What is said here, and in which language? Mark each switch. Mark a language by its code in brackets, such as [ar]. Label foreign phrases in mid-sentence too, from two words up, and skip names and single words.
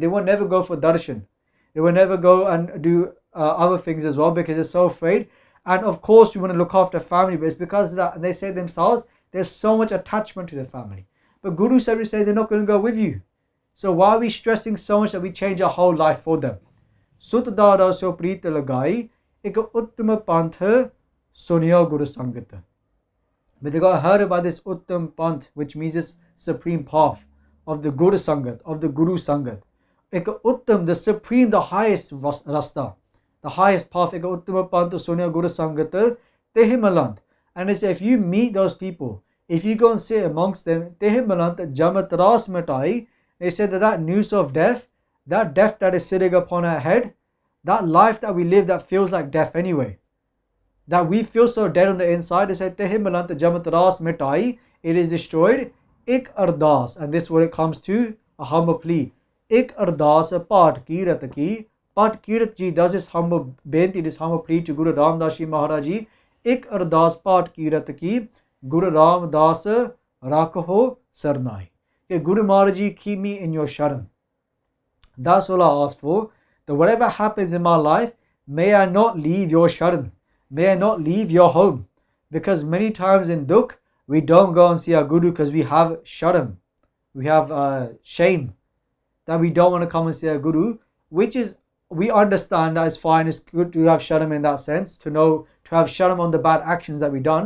[en] They will never go for darshan. They will never go and do other things as well because they're so afraid. And of course we want to look after family, but it's because of that. And they say themselves there's so much attachment to their family. But Guru Sahib say they're not going to go with you. So why are we stressing so much that we change our whole life for them? [pa] ਸੁਤ ਦਾਰਾ ਸੋ ਪ੍ਰੀਤ ਲਗਾਈ, ਏਕ ਉੱਤਮ ਪੰਥ ਸੁਣਿਆ ਗੁਰੂ ਸੰਗਤ. [en] But they got heard about this [pa] ਉੱਤਮ ਪੰਥ, [en] which means this supreme path of the [pa] ਗੁਰ ਸੰਗਤ, [en] of the [pa] ਗੁਰ ਸੰਗਤ. ਇੱਕ ਉੱਤਮ, [en] the supreme, the highest rasta, the highest path, [pa] ਇੱਕ ਉੱਤਮ ਪੰਥ ਸੁਣਿਆ ਗੁਰ ਸੰਗਤ ਤਹਿ ਮਲੰਤ. [en] And it says, if you meet those people, if you go and sit amongst them, [pa] ਤਹਿ ਮਲੰਤ ਜਮਤ ਰਾਸ ਮਿਟਾਈ. [en] They said that news of death, that death that is sitting upon our head, that life that we live that feels like death anyway, that we feel so dead on the inside, they said [pa] ਤਹਿ ਮਲੰਤ ਜਮਤ ਰਾਸ ਮਿਟਾਈ, [en] it is destroyed. [pa] ਇਕ ਅਰਦਾਸ, [en] and this is what it comes to, a humble plea. [pa] ਇਕ ਅਰਦਾਸ ਭਾਟ ਕੀਰਤ ਕੀ. [en] Paat kirat ji does this humble benti, this humble plea to Guru Ramdas Ji Maharaj Ji. [pa] ਇਕ ਅਰਦਾਸ ਭਾਟ ਕੀਰਤ ਕੀ. ਗੁਰੂ ਰਾਮਦਾਸ ਰਾਖੋ ਸਰਣਾਈ. [en] Okay, Guru Maharaj Ji, keep me in your sharan. That's all I ask for. That whatever happens in my life, may I not leave your sharan. May I not leave your home. Because many times in dukh, we don't go and see our Guru because we have sharam. We have shame that we don't want to come and see our Guru, which is, we understand that it's fine, it's good to have sharam in that sense, to know, to have sharam on the bad actions that we've done.